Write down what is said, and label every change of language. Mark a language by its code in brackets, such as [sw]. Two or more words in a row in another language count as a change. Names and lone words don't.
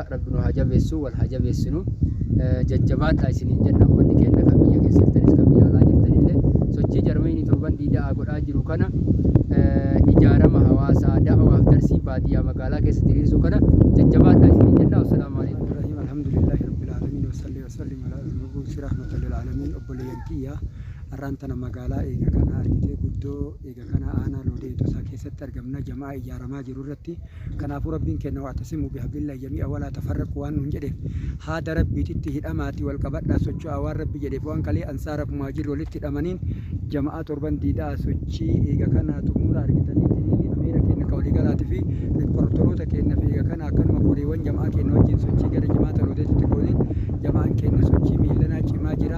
[om] Rabbi nu haa jabeessu wal haa jabeessinu. Jajjabaadhaa isiniin jenna uummanni keenya kan biyya keessa jirtanis kan biyya alaa jirtanillee sochii jarmeenii torban diidaa godhaa jiru kana ijaarama hawaasaa da'awaaf darsii baadiyyaa magaalaa keessa diriirsuu kana jajjabaadhaa isiniin jenna. [ar] السلام عليكم. الحمد لله رب العالمين وصل وسلم على المبعوث رحمة للعالمين. [om] Obboleeyyan kiyya arraantana magaalaa eega kana argitee guddoo eega kana aanaa Loodee Heexosaa keessatti argamna jamaa ijaaramaa jiru irratti. Kanaafuu rabbiin kenna [ar] واعتصموا بحبل الله جميعا ولا تفرقوا [om] waan nuun jedheef haada rabbiititti hidhamaati wal qabadhaa socho'aa waan rabbi jedheef waan kalee ansaaraaf muhaajirri walitti hidhamaniin jamaa torban diidaa sochii eega kana xumura argitaniitiin ameera keenya ka waliigalaatii fi riipportoroota keenya fi eega kana akkanuma koreewwan jamaa keenya wajjin sochii gara Jimaata Loodeetti gooneen jamaan keenya sochii miilanaa cimaa jira.